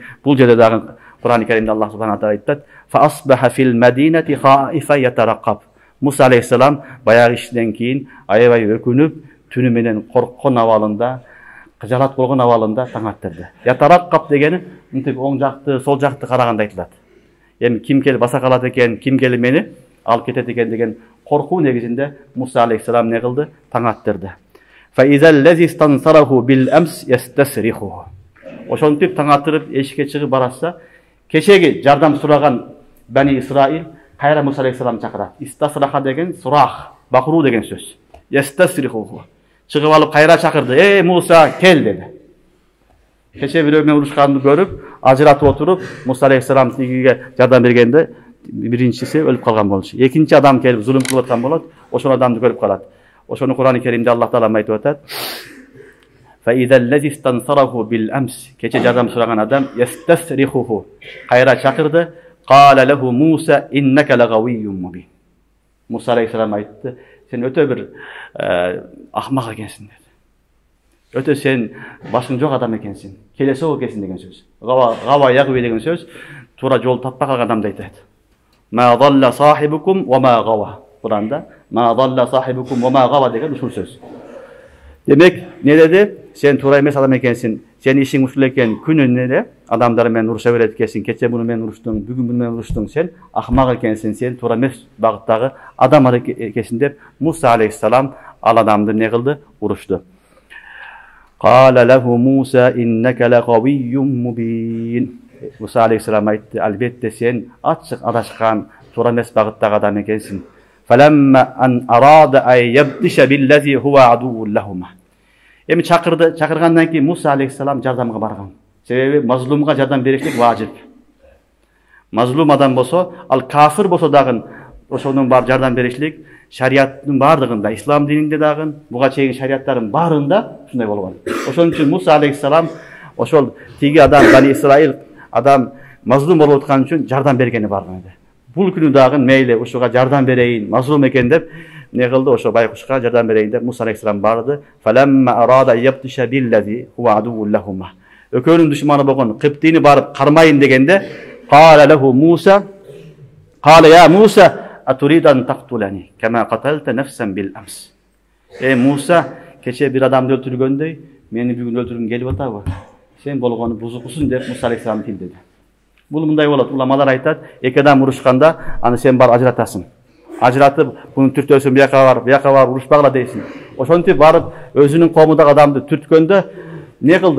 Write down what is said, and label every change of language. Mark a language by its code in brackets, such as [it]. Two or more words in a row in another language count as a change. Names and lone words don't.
[ky] Бул жерде дагы Кур'ан-ы Керимде Аллах [ar] سبحانه وتعالى [ky] айтат: [ar] "فأصبح في المدينة خائفا يترقب." [ky] Муса алейхиссалам баягы иштен кийин аябай өкүнүп, түнү менен корккон абалында, кыжалат болгон абалында таң аттырды. Ятараккаб дегени мынтип оң жакты, сол жакты караганда айтылат. Эми ким келип баса калат экен, ким келип мени алып кетет экен деген коркуу негизинде Муса алейхиссалам не кылды? Таң аттырды. [ar] فإذا الذي استنصره بالأمس يستصرخه. [ky] Ошентип таң аттырып эшикке чыгып баратса, кечеги жардам сураган Бани Исраил кайра Муса алейхиссалам чакырат. Истасраха деген сурах, бакыруу деген сөз. Ястасриху. Чыгып алып кайра чакырды. Муса, кел деди. Кече бирөө менен урушканды көрүп, ажыратып отуруп, Муса алейхиссалам тигиге жардам бергенде биринчиси өлүп калган болчу. Экинчи адам келип зулум кылып аткан болот, ошол адамды көрүп калат. Ошону Кур'ан-ы Керимде [ar] الله تعالى [ky] айтып атат. [ar] فإذا الذي استنصره بالأمس. [ky] Кече жардам сураган адам ястасриху. Кайра чакырды. [ar] قال له موسى إنك لغوي مبين. [ky] Musa алейхиссалам айтты, сен өтө бир ахмак экенсиң деди. Өтө сен башың жок адам экенсиң, келесоо экенсиң деген сөз. [ar] غوى يغوي [ky] деген сөз туура жол таппай калган адамды айтат. [ar] ما ضل صاحبكم وما غوى. Куранда ما ضل صاحبكم وما غوى [ky] деген ушул сөз. Демек, не деди? Сен туура эмес адам экенсиң. Сен ишиң ушул экен, күнүнө эле адамдар менен уруша берет экенсиң. Кече муну менен уруштуң, бүгүн муну менен уруштуң. Сен ахмак экенсиң, сен туура эмес багыттагы адам экенсиң деп Муса алейхиссалам ал адамды не кылды? Урушту. [ar] قال له موسى إنك لغوي مبين. [ky] Musa алейхиссалам айтты, албетте сен ачык адашкан, туура эмес багыттагы адам экенсиң. [ar] فلما أن أراد أن يبطش بالذي هو عدو لهما. [ky] Эми чакыргандан кийин Муса алейхиссалам жардамга барган. Себеби мазлумга жардам бериштик важип. Мазлум адам болсо, ал кафир болсо дагы ошонун бар жардам беришлик шариаттын бардыгында, ислам дининде дагы, буга чейин шариаттардын баарында ушундай болгон. Ошон үчүн Муса алейхиссалам ошол тиги адам Бани Исраил адам мазлум болуп аткан үчүн жардам бергени барган эди. Бул күнү дагы мейли ушуга жардам берейин, мазлум экен деп не кылды, ошо байкушка жардам берейин деп Муса алейхиссалам барды. [ar] فلما أراد يبطش بالذي هو عدو لهما. [ky] Өкөнүн душманы болгон Кыптыйны барып кармайын дегенде, [ar] قال له موسى قال يا موسى أتريد أن تقتلني كما قتلت نفسا بالأمس. Musa, [ky] кече бир адамды өлтүргөндөй, мени бүгүн өлтүргүң келип атабы? Сен болгону бузукусуң деп Муса алейхиссалам тилдеди. Бул мындай болот. Уламалар айтат, эки адам урушканда, аны сен бар ажыратасың. Ажыратып, бунун түртөсүн бияка бар, урушпагыла дейсиң. Ошентип барып, өзүнүн коомундагы адамды түрткөндө не кылды?